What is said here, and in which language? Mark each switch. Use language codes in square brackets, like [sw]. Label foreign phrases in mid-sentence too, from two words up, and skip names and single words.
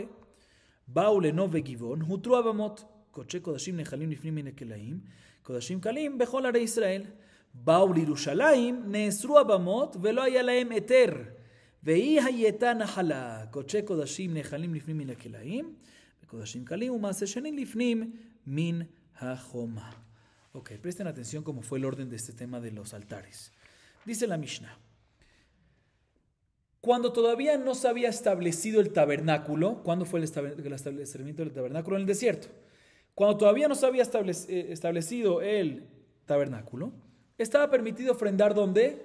[he] באו לנוב וגבעון, הותרו הבמות. קודשי קודשים נחלים לפנים מן הכלאים, קודשים קלים בכל ערי ישראל. באו לירושלים, נאסרו הבמות ולא היה להם היתר. והיא הייתה נחלה. קודשי קודשים נחלים לפנים מן הכלאים, וקודשים קלים ומעשה שני לפנים מן החומה. [es] Ok, presten atención cómo fue el orden de este tema de los altares. Dice la Mishnah. Cuando todavía no se había establecido el tabernáculo, ¿cuándo fue el establecimiento del tabernáculo? En el desierto. Cuando todavía no se había establecido el tabernáculo, estaba permitido ofrendar ¿dónde?